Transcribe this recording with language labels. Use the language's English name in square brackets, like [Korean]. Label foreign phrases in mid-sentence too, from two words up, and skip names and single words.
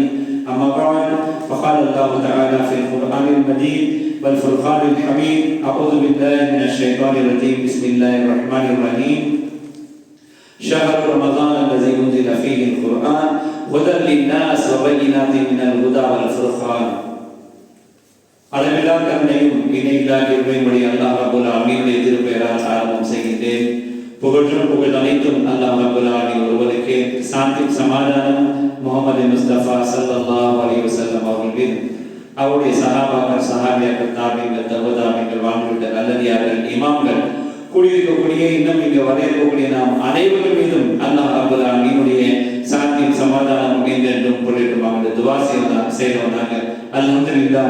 [Arabic] أما بعد، فقال الله تعالى في القرآن المجيد والفرقان الحميد: أعوذ بالله من الشيطان الرجيم. بسم الله الرحمن الرحيم. شهر رمضان الذي أنزل فيه القرآن هدى للناس وبينات من الهدى والفرقان. [Tamil] அளவில்லா கருணையும் இணையில்லா கிருபையுடைய [Arabic] الله رب العالمين [Tamil] திருப்பெயரால் ஆரம்பம் செய்கின்றேன். புகழும் புகழ் அனைத்தும் [Arabic] الله رب العالمين [Tamil] ஒருவருக்கே. சாந்தி சமாதானம் முஹம்மது முஸ்தபா [Arabic] صلى الله عليه وسلم [Tamil] அவர்கள், அவருடைய சஹாபாக்கள், சஹாபியாக்கள், தாபிகள், தபதாபிகள், வாழ்ந்துவிட்ட நல்லடியார்கள், இமாம்கள், கூடியிருக்கக்கூடிய இன்னும் இங்கு வரையக்கூடிய நாம் அனைவரும் மீதும் [Arabic] الله رب العالمين [Tamil] சாந்தி சமாதானம் என்றென்றும் பொருளுமாக துஆ செய்தவனாக அல்ஹம்துலில்லாஹ்.